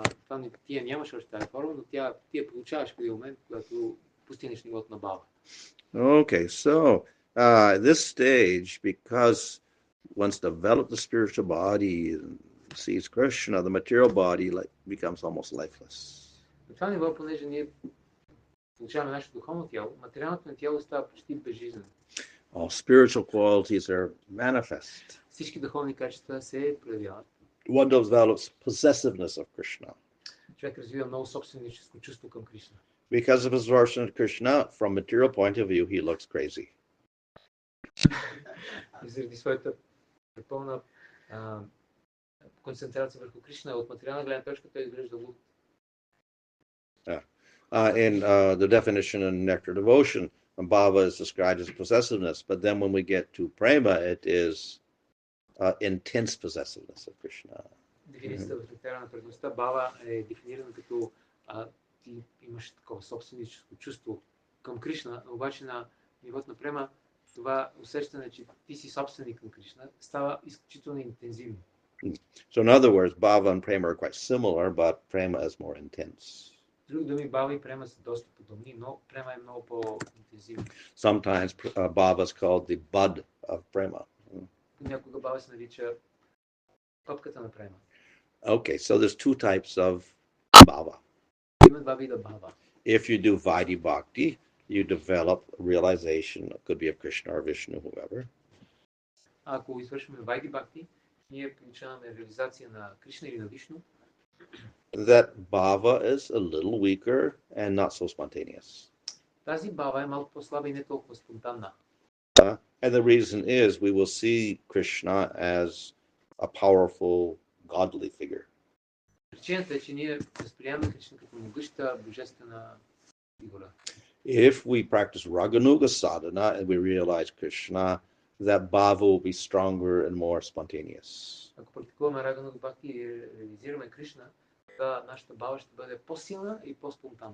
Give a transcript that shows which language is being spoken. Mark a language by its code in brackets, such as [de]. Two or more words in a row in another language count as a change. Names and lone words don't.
[bg] Това ти я нямаш още тази форма, но ти я получаваш в един момент, когато постигнеш нивото на бава. [en] Okay, so this stage, because once developed the spiritual body and sees Krishna, the material body becomes almost lifeless. [bg] На това ниво, понеже ние получаваме нашето духовно тяло, материалното ни тяло става почти безжизнено. [en] All spiritual qualities are manifest. [bg] Всички духовни качества се проявяват. [en] One develops possessiveness of Krishna. [bg] Човек развива много собственическо чувство към Кришна. [en] Because of his absorption of Krishna, from material point of view, he looks crazy. [bg] И заради своята пълна концентрация върху Кришна, от материална гледна точка той изглежда луд. [en] In the definition in Nectar Devotion, bhava is described as possessiveness, but then when we get to prema, it is intense possessiveness of Krishna. [bg] Дефиницията в Нектара на преданността бава е дефинирана като ти имаш такова собственическо чувство към Кришна, но обаче на нивото на према това усещане, че ти си собственик към Кришна, става изключително интензивно. [en] So in other words, bhava and prema are quite similar, but prema is more intense. [bg] С други думи, бава и према са доста подобни, но према е много по-интензивна. [en] Sometimes bhava is called the bud of prema. [bg] Понякога бава се нарича топката на према. [en] Okay, so there's two types of bhava. [bg] Има два вида бава. [en] If you do Vaidhi Bhakti, you develop realization, it could be of Krishna or Vishnu, whoever. [bg] Ако извършваме Вайди Бхакти, ние получаваме реализация на Кришна или на Вишну. [en] that bhava is a little weaker and not so spontaneous. [bg] Тази бава е малко по-слаба и не толкова спонтанна. [en] And the reason is we will see Krishna as a powerful, godly figure. [bg] Причината е, че ние възприемаме Кришна като могъща божествена фигура. [en] If we practice Raganuga sadhana and we realize Krishna, that bhava will be stronger and more spontaneous. [bg] Ако практикуваме Рагануга Бхакти и реализираме Кришна, тогава нашата бава ще бъде по-силна и по-спонтанна.